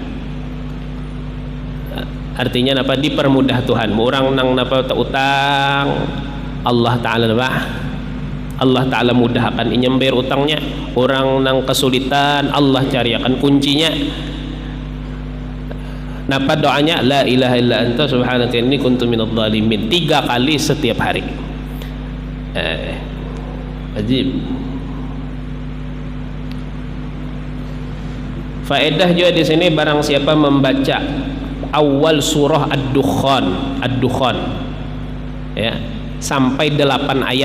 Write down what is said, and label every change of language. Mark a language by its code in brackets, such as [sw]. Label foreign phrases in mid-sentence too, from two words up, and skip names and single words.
[id] Artinya apa? Dipermudah Tuhan. [bjn] Orang nang napa tak utang, Allah Ta'ala napa? Allah Ta'ala mudahkan inya bayar utangnya. Orang nang kesulitan, Allah cariakan kuncinya. Napa doanya? [ar] لا إله إلا أنت سبحانك إني كنت من الظالمين [id] 3 kali setiap hari. [bjn] Ajib. [id] Faedah juga di sini, barang siapa membaca awal surah Ad-Dukhan, ya, sampai 8 ayat.